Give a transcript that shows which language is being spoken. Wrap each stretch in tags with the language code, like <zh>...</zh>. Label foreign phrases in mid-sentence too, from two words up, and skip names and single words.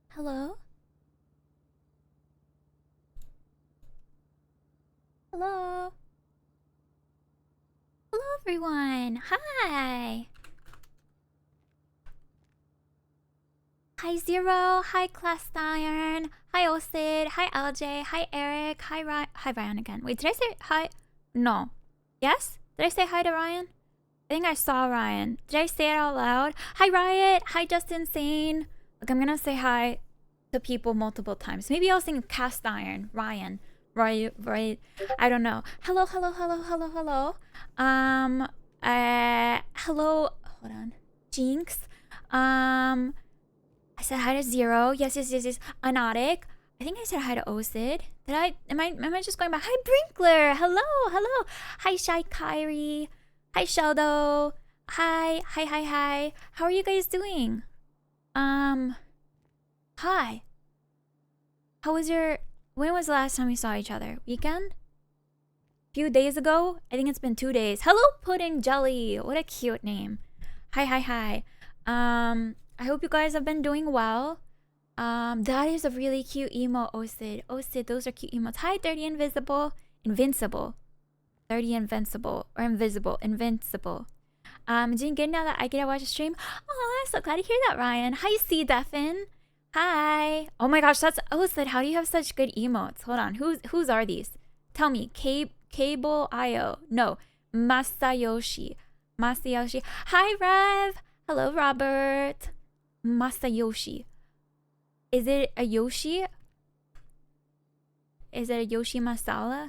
<en>Hello? Hello? Hello, everyone. Hi. Hi, Zero. Hi, Class Iron. Hi, Osid. Hi, LJ. Hi, Eric. Hi, Ryan. Hi, Ryan again. Wait, did I say hi? No. Yes? Did I say hi to Ryan? I think I saw Ryan. Did I say it out loud? Hi, Riot. Hi, Justin Sane. Look, I'm gonna say hi to people multiple times. Maybe I'll sing Cast Iron, Ryan. Right. I don't know. Hello, hello, hello, hello, hello. Hello. Hold on. Jinx. I said hi to Zero. Yes. Anotic. I think I said hi to Osid. Did I? Am I just going back? Hi, Brinkler. Hello. Hi, Shy Kyrie. Hi, Sheldo. Hi. How are you guys doing? Hi. How was your... When was the last time we saw each other? Weekend? Few days ago? I think it's been 2 days. Hello, Pudding Jelly. What a cute name. Hi. I hope you guys have been doing well. That is a really cute emo, Osid. Osid, those are cute emotes. Hi, 30 Invisible. Invincible. 30 Invincible. Or Invisible. Invincible. Doing good now that I get to watch a stream. Oh, I'm so glad to hear that, Ryan. Hi, C. Defin. Hi. Oh my gosh, that's Osid. How do you have such good emotes? Hold on. Whose are these? Tell me. Cable IO. No. Masayoshi. Hi, Rev. Hello, Robert. Masayoshi. Is it a Yoshi? Is it a Yoshi masala?</en>